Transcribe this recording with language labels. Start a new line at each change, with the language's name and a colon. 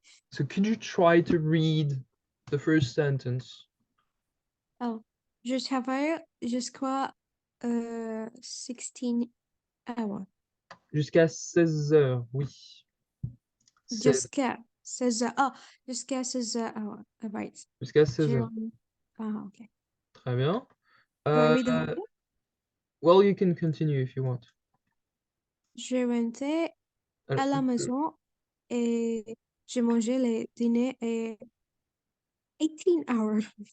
English: So could you try to read the first sentence?
French: Oh, je travaille jusqu'à 16 hours. Jusqu'à 16 heures, oui. 16, Jusqu'à 16 heures. Oh, jusqu'à 16 heures. Right. jusqu'à 16 Je... heures. Ah, ok. Très bien.
English: Do I read the whole thing? Well, you can continue if you want.
French: Je rentre Alors, à la maison et j'ai mangé le dîner et 18 hours.